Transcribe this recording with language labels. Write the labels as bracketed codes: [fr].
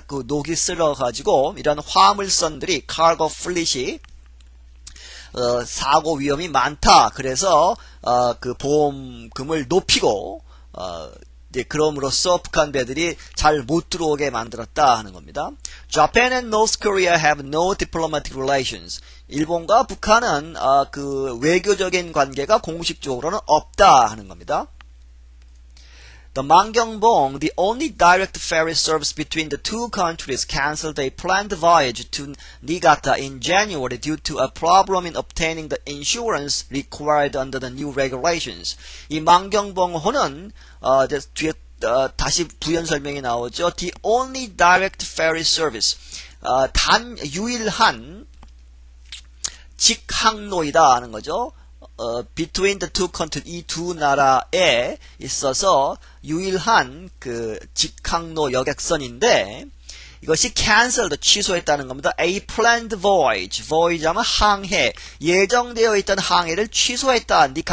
[ko] 그 녹이 쓸어 가지고 이런 화물선들이 cargo fleet이 사고 위험이 많다. 그래서 그 보험금을 높이고 그럼으로써 북한 배들이 잘 못 들어오게 만들었다 하는 겁니다. [en] Japan and North Korea have no diplomatic relations. [ko] 일본과 북한은 그 외교적인 관계가 공식적으로는 없다 하는 겁니다. [en] The Mangyongbong, the only direct ferry service between the two countries, canceled a planned voyage to Niigata in January due to a problem in obtaining the insurance required under the new regulations. [ko] 이 망경봉호는 뒤에 다시 부연 설명이 나오죠. [en] The only direct ferry service, [ko] 단 유일한 직항로이다 하는 거죠. [en] between the two countries, [ko] 이 두 나라에 있어서 유일한 그 직항로 여객선인데 이것이 cancelled, 취소했다는 겁니다. [en] A planned voyage, [ko] voyage 하면 항해, 예정되어 있던 항해를 취소했다.